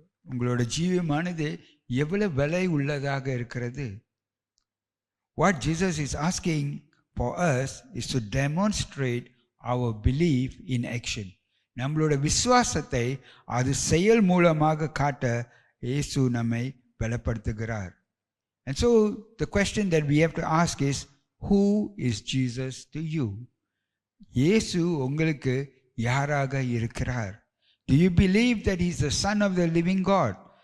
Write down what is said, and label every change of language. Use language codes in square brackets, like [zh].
[ta] உங்களோட ஜீவமானது எவ்வளவு விலை உள்ளதாக இருக்கிறது. [en] What Jesus is asking for us is to demonstrate our belief in action. [ta] நம்மளோட விசுவாசத்தை அது செயல் மூலமாக காட்ட இயேசு நம்மை பலப்படுத்துகிறார். [en] And so the question that we have to ask is, who is Jesus to you? [ta] இயேசு உங்களுக்கு யாராக இருக்கிறார்? [en] Do you believe that he is the son of the living God?